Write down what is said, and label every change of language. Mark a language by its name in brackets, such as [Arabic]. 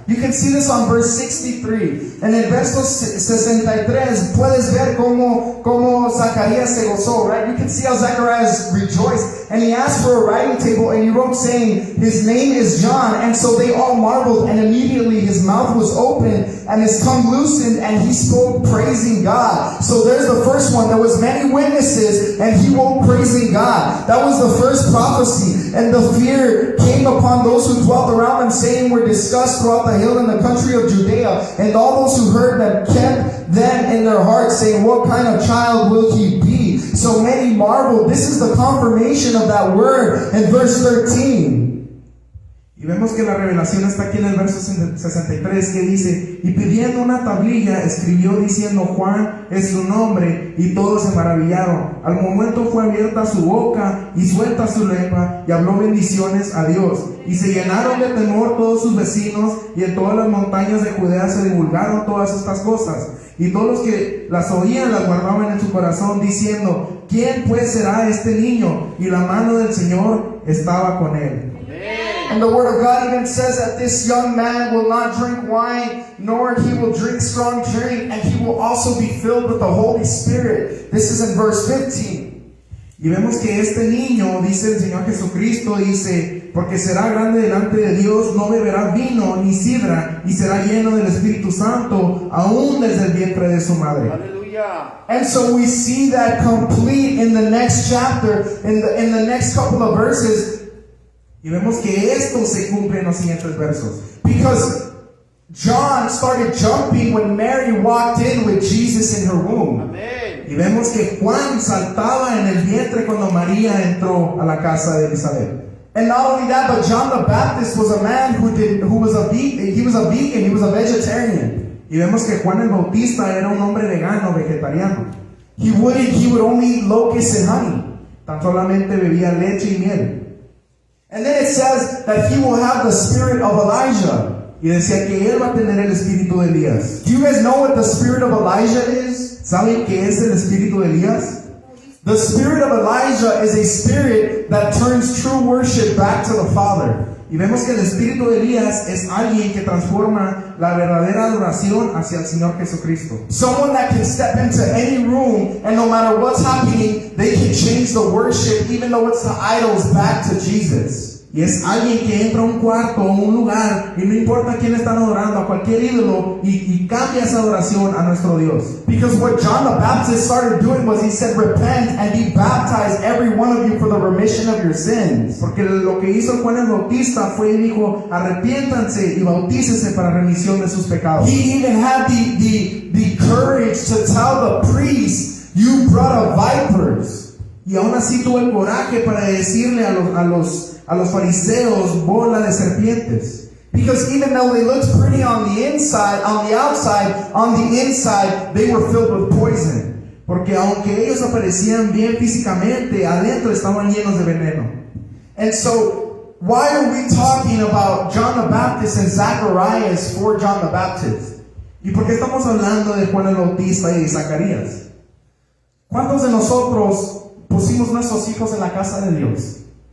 [English] You can see this on verse 63. [Spanish] En el verso 63 puedes ver cómo Zacarías se gozó, [English] right? You can see how Zacharias rejoiced. And he asked for a writing table and he wrote saying, his name is John. And so they all marveled, and immediately his mouth was open and his tongue loosened and he spoke praising God. So there's the first one. There was many witnesses and he woke praising God. That was the first prophecy. And the fear came upon those who dwelt around them, saying were discussed throughout the hill in the country of Judea. And all those who heard them kept them in their hearts, saying, what kind of child will he be? So many marveled. This is the confirmation of that word in verse 13. [Spanish] Y vemos que la revelación está aquí en el verso 63, que dice, y pidiendo una tablilla escribió diciendo, Juan es su nombre, y todos se maravillaron. Al momento fue abierta su boca y suelta su lengua, y habló bendiciones a Dios. Y se llenaron de temor todos sus vecinos, y en todas las montañas de Judea se divulgaron todas estas cosas. Y todos los que las oían las guardaban en su corazón, diciendo, ¿quién pues será este niño? Y la mano del Señor estaba con él. [English] And the word of God even says that this young man will not drink wine, nor he will drink strong drink, and he will also be filled with the Holy Spirit. This is in verse 15. [Spanish] Y vemos que este niño, dice el Señor Jesucristo, dice, porque será grande delante de Dios, no beberá vino ni sidra, y será lleno del Espíritu Santo, aún desde el vientre de su madre. [English] And so we see that complete in the next chapter, in the next couple of verses. [Spanish] Y vemos que esto se cumple en los siguientes versos. [English] Because John started jumping when Mary walked in with Jesus in her womb. [Spanish] Y vemos que Juan saltaba en el vientre cuando María entró a la casa de Elizabeth. [English] And not only that, but John the Baptist was a man who was a vegan, he was a vegetarian. [Spanish] Y vemos que Juan el Bautista era un hombre vegano, vegetariano. [English] He would only eat locusts and honey. [Spanish] Tan solamente bebía leche y miel. [English] And then it says that he will have the spirit of Elijah. [Spanish] Y decía que él va a tener el espíritu de Elías. [English] Do you guys know what the spirit of Elijah is? [Spanish] ¿Saben qué es el espíritu de Elías? [English] The spirit of Elijah is a spirit that turns true worship back to the Father. [Spanish] Y vemos que el espíritu de Elías es alguien que transforma la verdadera adoración hacia el Señor Jesucristo. [English] Someone that can step into any room and no matter what's happening, they can change the worship even though it's the idols back to Jesus. [Spanish] Y es alguien que entra a un cuarto o un lugar y no importa quién están adorando, a cualquier ídolo, y cambia esa adoración a nuestro Dios. [English] Because what John the Baptist started doing was he said, repent and be baptized every one of you for the remission of your sins. [Spanish] Porque lo que hizo Juan el Bautista fue y dijo, arrepiéntanse y bautícese para remisión de sus pecados. [English] He even had the courage to tell the priests, you brought of vipers. [Spanish] Y aún así tuvo el coraje para decirle a los fariseos, bola de serpientes. [English] Because even though they looked pretty on the inside, on the inside, they were filled with poison. [Spanish] Porque aunque ellos aparecían bien físicamente, adentro estaban llenos de veneno. [English] And so, why are we talking about John the Baptist and Zacharias for John the Baptist? [Spanish] ¿Y por qué estamos hablando de Juan el Bautista y de Zacarías? ¿Cuántos de nosotros pusimos nuestros hijos en la casa de Dios?